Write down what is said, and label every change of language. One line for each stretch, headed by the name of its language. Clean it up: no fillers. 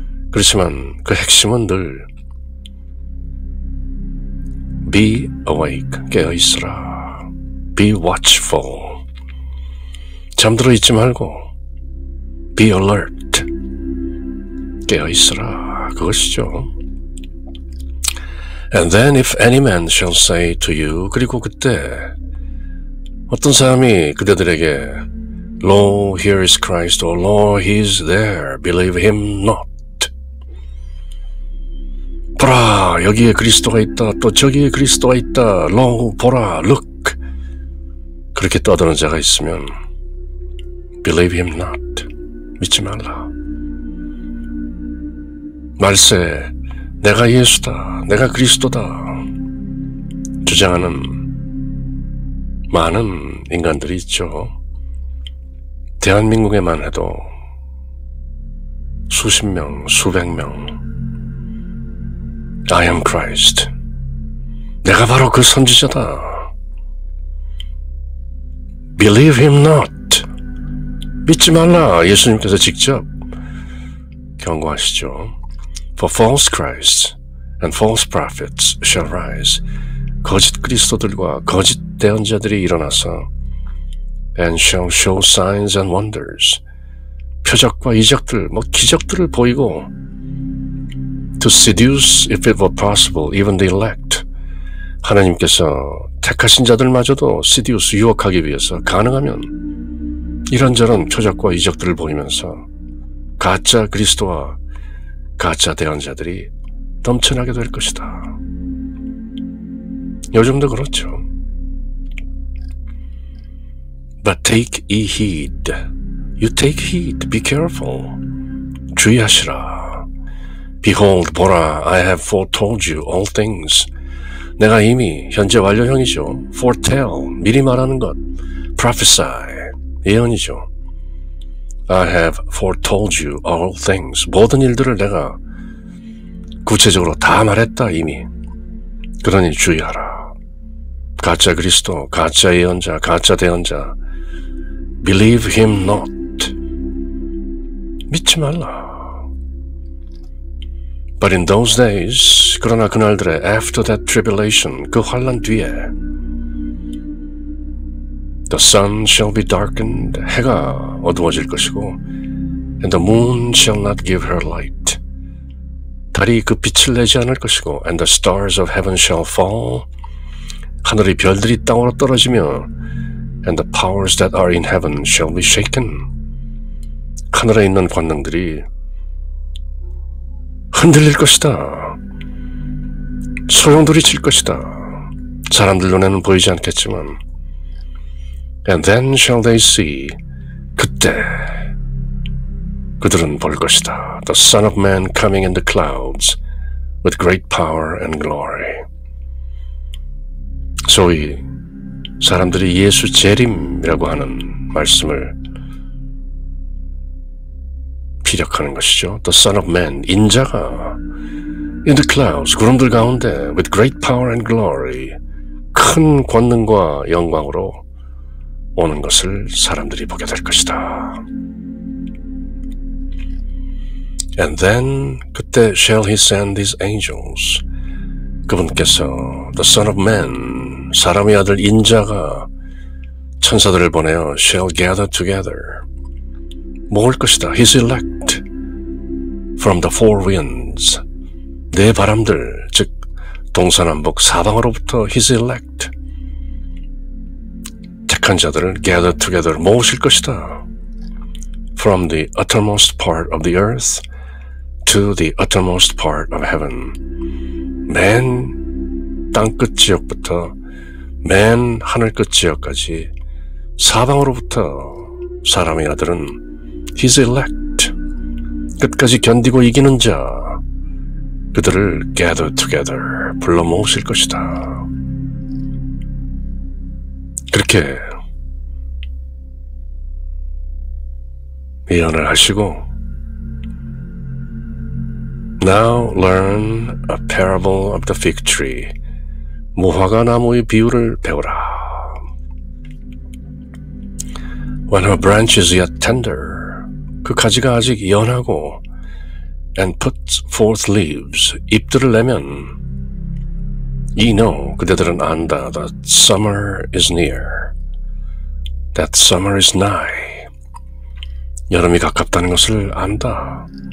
Korean: 그렇지만 그 핵심은 늘
English: be awake,
Korean: 깨어있으라.
English: be watchful,
Korean: 잠들어 있지 말고
English: be alert,
Korean: 깨어있으라, 그것이죠.
English: And then if any man shall say to you,
Korean: 그리고 그때 어떤 사람이 그대들에게
English: Lo, here is Christ, or Lo, he is there, believe him not.
Korean: 보라, 여기에 그리스도가 있다, 또 저기에 그리스도가 있다, Lo, 보라, look. 그렇게 떠드는 자가 있으면
English: believe him not,
Korean: 믿지 말라. 말세, 내가 예수다, 내가 그리스도다 주장하는 많은 인간들이 있죠. 대한민국에만 해도 수십 명, 수백 명.
English: I am Christ,
Korean: 내가 바로 그 선지자다.
English: Believe him not,
Korean: 믿지 말라. 예수님께서 직접 경고하시죠.
English: For false Christs and false prophets shall rise.
Korean: 거짓 그리스도들과 거짓 대언자들이 일어나서
English: and shall show signs and wonders.
Korean: 표적과 이적들, 뭐 기적들을 보이고
English: to seduce, if it were possible, even the elect.
Korean: 하나님께서 택하신 자들마저도
English: seduce,
Korean: 유혹하기 위해서 가능하면 이런저런 표적과 이적들을 보이면서 가짜 그리스도와 가짜 대언자들이 넘쳐나게 될 것이다. 요즘도 그렇죠.
English: But take ye heed. You take heed. Be careful.
Korean: 주의하시라.
English: Behold, 보라, I have foretold you all things.
Korean: 내가 이미 현재 완료형이죠. Foretell, 미리 말하는 것. Prophesy, 예언이죠.
English: I have foretold you all things.
Korean: 모든 일들을 내가 구체적으로 다 말했다, 이미. 그러니 주의하라. 가짜 그리스도, 가짜 예언자, 가짜 대언자.
English: Believe him not.
Korean: 믿지 말라.
English: But in those days,
Korean: 그러나 그날들에
English: after that tribulation,
Korean: 그 환난 뒤에
English: the sun shall be darkened,
Korean: 해가 어두워질 것이고
English: and the moon shall not give her light,
Korean: 달이 그 빛을 내지 않을 것이고
English: and the stars of heaven shall fall,
Korean: 하늘의 별들이 땅으로 떨어지며
English: and the powers that are in heaven shall be shaken,
Korean: 하늘에 있는 권능들이 흔들릴 것이다. 소용돌이칠 것이다. 사람들 눈에는 보이지 않겠지만
English: And then shall they see,
Korean: 그때 그들은 볼 것이다.
English: The Son of Man coming in the clouds with great power and glory.
Korean: 소위 사람들이 예수 재림이라고 하는 말씀을 피력하는 것이죠.
English: The Son of Man,
Korean: 인자가
English: in the clouds,
Korean: 구름들 가운데
English: with great power and glory,
Korean: 큰 권능과 영광으로 오는 것을 사람들이 보게 될 것이다.
English: And then 그때 shall he send his angels.
Korean: 그분께서
English: the Son of Man,
Korean: 사람의 아들 인자가 천사들을 보내어
English: shall gather together.
Korean: 모을 것이다.
English: His elect from the four winds.
Korean: 네 바람들, 즉 동서남북 사방으로부터
English: his elect.
Korean: 택한 자들을
English: gather together
Korean: 모으실 것이다.
English: From the uttermost part of the earth to the uttermost part of heaven.
Korean: 맨 땅끝 지역부터 맨 하늘끝 지역까지 사방으로부터 사람의 아들은
English: his elect,
Korean: 끝까지 견디고 이기는 자, 그들을
English: gather together,
Korean: 불러 모으실 것이다. 그렇게 예언을 하시고
English: Now learn a parable of the fig tree.
Korean: 무화과 나무의 비유를 배우라.
English: When her branch is yet tender,
Korean: 그 가지가 아직 연하고
English: and puts forth leaves,
Korean: 잎들을 내면
English: ye know,
Korean: 그대들은 안다,
English: that summer is near, that summer is nigh,
Korean: 여름이 가깝다는 것을 안다.